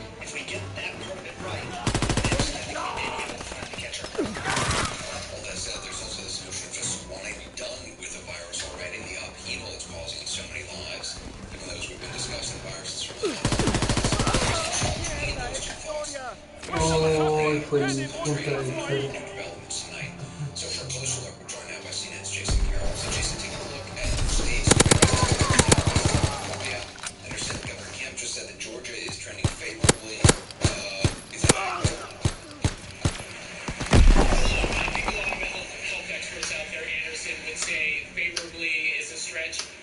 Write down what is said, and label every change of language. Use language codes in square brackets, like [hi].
[en] If we get that part of it right, then I think we may be able to finally catch our breath. Well, that said, there's also this notion of just wanting to be done with the virus already, the upheaval it's causing in so many lives, even those we've been discussing, the virus is really [es] Oh, fue el punto de victoria. [en] developments tonight. So for a closer look, we're joined now by CNN's Jason Carroll. So Jason, take a look at the states. Yeah, I understand that Governor Kemp just said that Georgia is trending favorably. Is that I think a lot of health experts out there, Anderson, would say favorably is a stretch.